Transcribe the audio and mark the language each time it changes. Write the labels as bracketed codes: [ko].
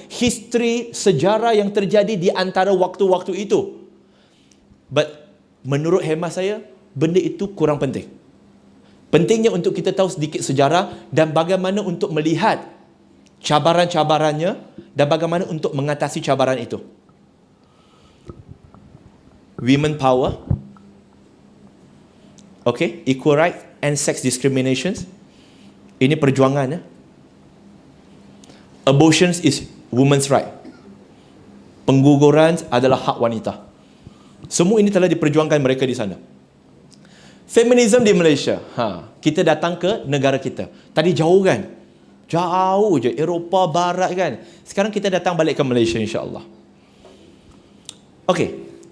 [ms] History, sejarah yang terjadi di antara waktu-waktu itu. But menurut hemat saya, benda itu kurang penting. Pentingnya untuk kita tahu sedikit sejarah dan bagaimana untuk melihat cabaran-cabarannya dan bagaimana untuk mengatasi cabaran itu. [en] Women power, okay, equal right and sex discriminations. [ms] Ini perjuangan. [en] Abortion is women's right. [ms] Pengguguran adalah hak wanita. Semua ini telah diperjuangkan mereka di sana. Feminisme di Malaysia. Kita datang ke negara kita. Tadi jauh kan? Jauh je. Eropah Barat kan? Sekarang kita datang balik ke Malaysia insyaAllah. Okey.